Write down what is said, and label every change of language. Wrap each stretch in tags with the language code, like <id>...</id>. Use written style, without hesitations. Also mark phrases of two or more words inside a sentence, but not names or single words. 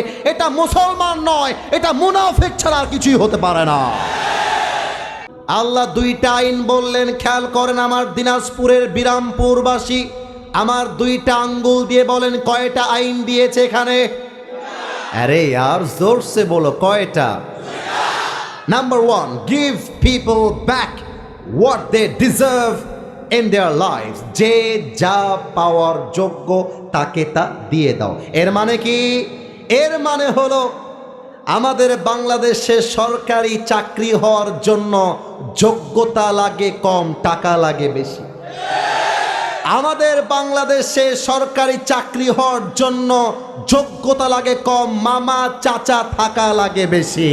<bn>এটা মুসলমান নয়, এটা মুনাফিক ছাড়া আর কিছুই হতে পারে না। আল্লাহ দুইটা আইন বললেন, খেয়াল করেন আমার দিনাজপুরের বিরামপুরবাসী, আমার দুইটা আঙ্গুল দিয়ে বলেন কয়টা আইন দিয়েছে এখানে?</bn> <hi>আরে यार जोर से बोलो কয়টা?</hi> <bn>নাম্বার 1,</bn> <en>give people back what they deserve in their lives,</en> <bn>যে যা পাওয়ার যোগ্য তাকে তা দিয়ে দাও। এর মানে কি? এর মানে হলো আমাদের বাংলাদেশে সরকারি চাকরি হওয়ার জন্য যোগ্যতা লাগে কম, টাকা লাগে বেশি। আমাদের বাংলাদেশে সরকারি চাকরি হওয়ার জন্য যোগ্যতা লাগে কম, মামা চাচা থাকা লাগে বেশি।</bn>